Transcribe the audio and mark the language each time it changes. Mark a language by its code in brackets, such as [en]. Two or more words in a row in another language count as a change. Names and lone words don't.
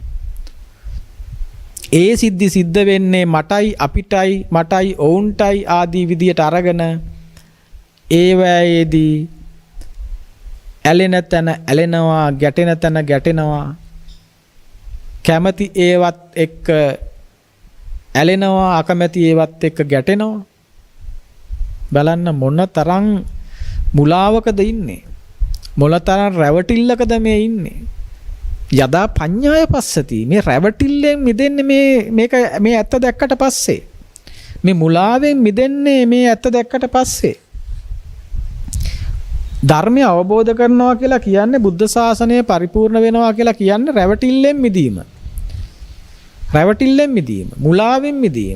[si] ඒ සිද්ධි සිද්ධ වෙන්නේ මටයි, අපිටයි, මටයි, ඔවුන්ටයි ආදී විදියට අරගෙන ඒවැයේදී ඇලෙන තැන ඇලෙනවා, ගැටෙන තැන ගැටෙනවා, කැමැති ඒවත් එක්ක ඇලෙනවා, අකමැති ඒවත් එක්ක ගැටෙනවා. බලන්න මොන තරම් මුලාවකද ඉන්නේ, මොන තරම් රැවටිල්ලකද මේ ඉන්නේ. [pi] යදා පඤ්ඤාය පස්සති, [si] මේ රැවටිල්ලෙන් මිදෙන්නේ මේ ඇත්ත දැක්කට පස්සේ, මේ මුලාවෙන් මිදෙන්නේ මේ ඇත්ත දැක්කට පස්සේ. ධර්මය අවබෝධ කරනවා කියලා කියන්නේ, බුද්ධ ශාසනය පරිපූර්ණ වෙනවා කියලා කියන්නේ රැවටිල්ලෙන් මිදීම. රැවටිල්ලෙන් මිදීම, මුලාවෙන් මිදීම.